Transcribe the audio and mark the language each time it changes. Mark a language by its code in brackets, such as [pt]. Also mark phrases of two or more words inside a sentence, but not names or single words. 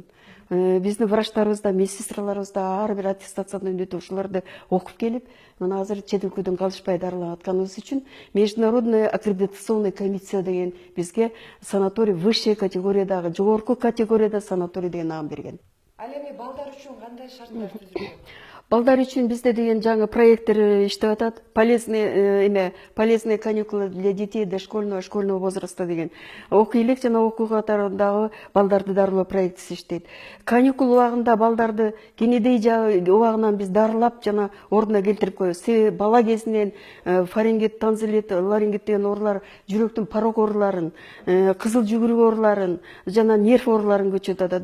[ky] Биздин врачтарыбыз да, медсестраларыбыз да ар бир аттестациядан өтүп ушуларды окуп келип, мына азыр чет өлкөдөн калышпай дарыланып атканыбыз үчүн [ru] Международная аккредитационная комиссия [ky] деген бизге санаторий высшая категориядагы, жогорку категорияда санаторий деген наам берген. Ал эми балдар үчүн кандай шарттар түзүлгөн? Балдар үчүн бизде деген жаңы проекттер иштеп атат. [ru] Полезные каникулы для детей дошкольного возраста [ky] деген. Окуу элек жана окуу катарындагы балдарды дарылоо проектиси иштейт. Каникул убагында балдарды кенедей убагынан биз дарылап жана ордуна келтирип коебуз. Себеби бала кезинен фарингит, танзилит, ларингит деген оорулар, жүрөктүн порок ооруларын, кызыл жүгүрүк ооруларын жана нерв ооруларын көчөтүп атат.